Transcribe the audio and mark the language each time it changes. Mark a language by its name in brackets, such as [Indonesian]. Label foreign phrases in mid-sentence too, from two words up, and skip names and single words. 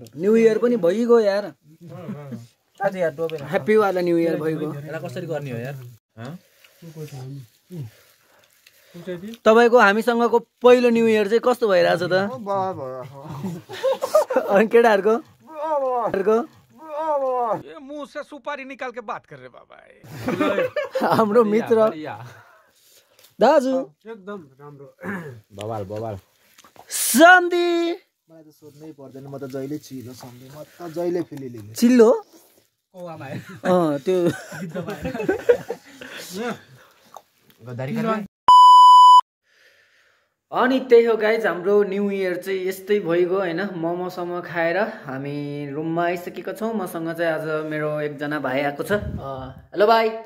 [English] New Year [Nepali] पनि भइगयो यार ह्याप्पी वाला [English] New Year [Nepali] भइगयो कसरी गर्ने हो यार तपाईँको हामीसँगको पहिलो [English] New Year [Nepali] चाहिँ कस्तो भइरहेछ त अनि केटाहरूको [Hindi] मुंह से सुपारी निकाल के बात कर रहे बाबा [Nepali] हाम्रो मित्र दाजु एकदम राम्रो बवाल सम्धी मलाई त सोध्नै पर्दैन म त जहिले चिलो सम्झे म त जहिले फेरि लिने चिल्लो त्यो अनि त्यही हो गाइज हाम्रो [English] New Year [Nepali] चाहिँ यस्तै भइगयो होइन मोमोसम्म खाएर हामी रुममा आइसकेका छौँ मसँग चाहिँ आज मेरो एकजना भाइ आएको छ हेलो भाइ